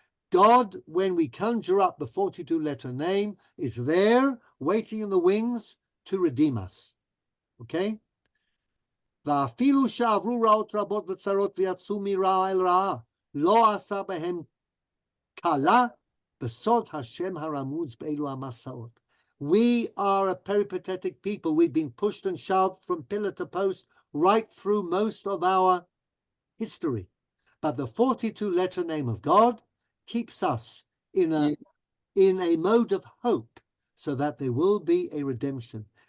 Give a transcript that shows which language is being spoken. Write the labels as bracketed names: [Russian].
[English] God, when we conjure up the 42 letter name, is there waiting in the wings to redeem us. Okay? [Hebrew] ואפילו שעברו רעות רבות וצרות ויצאו מרעה אל רעה, לא עשה בהם קלה בסוד השם הרמוז באלו המסעות. [English] We are a peripatetic people. We've been pushed and shoved from pillar to post right through most of our history. But the 42 letter name of God keeps us in a mode of hope, so that there will be a redemption.